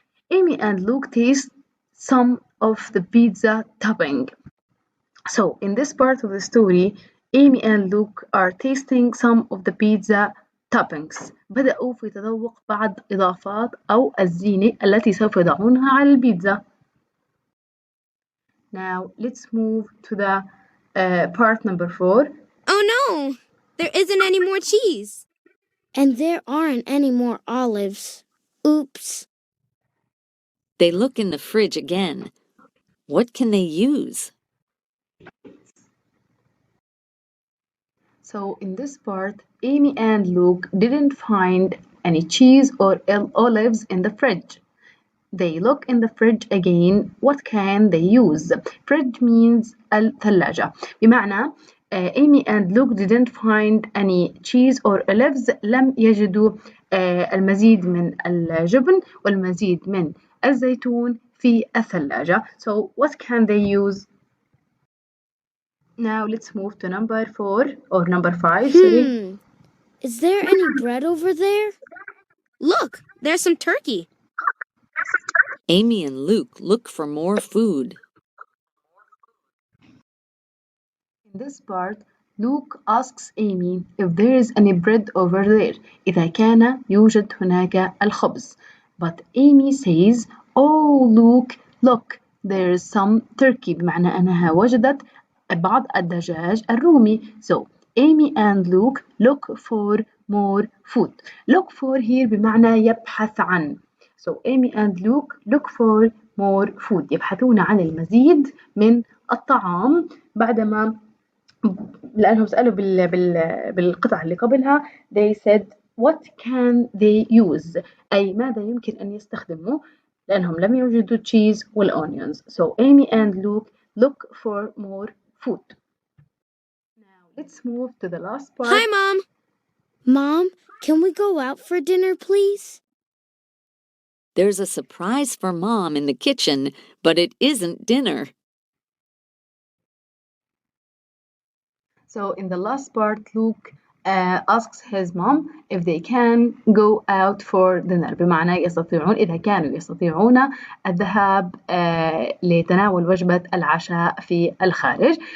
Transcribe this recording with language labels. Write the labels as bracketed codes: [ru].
[en] Amy and Luke taste some of the pizza topping. So in this part of the story, Amy and Luke are tasting some of the pizza toppings. [ar] بدأوا في تذوق بعض إضافات أو الزينة التي سوف يضعونها على البيتزا. [en] Now let's move to the part number 4. Oh no! There isn't any more cheese. And there aren't any more olives. Oops. They look in the fridge again. What can they use? So in this part, Amy and Luke didn't find any cheese or olives in the fridge. They look in the fridge again. What can they use? Fridge means الثلاجة. [ar] بمعنى [en] Amy and Luke didn't find any cheese or olives. [ar] لم يجدوا المزيد من الجبن والمزيد من الزيتون في الثلاجة. [en] So what can they use? Now let's move to number 4 or number 5. Sorry. Is there any bread over there? Look, there's some turkey. Amy and Luke look for more food. In this part, Luke asks Amy if there is any bread over there. [ar] إذا كان يوجد هناك الخبز. [en] But Amy says, oh Luke, look, there is some turkey. [ar] بمعنى أنها وجدت بعض الدجاج الرومي. [en] So Amy and Luke look for more food. Look for here [ar] بمعنى يبحث عن. [en] So Amy and Luke look for more food. [ar] يبحثون عن المزيد من الطعام بعدما لأنهم سألوا بالقطعة اللي قبلها. [en] they said what can they use [ar] أي ماذا يمكن أن يستخدموا لأنهم لم يوجدوا cheese والonions. [en] So Amy and Luke look for more food. Now let's move to the last part. Hi, Mom. Mom, can we go out for dinner, please? There's a surprise for Mom in the kitchen, but it isn't dinner. So in the last part, Luke asks his mom if they can go out for dinner. [ar] بمعنى يستطيعون إذا كانوا يستطيعون الذهاب لتناول وجبة العشاء في الخارج.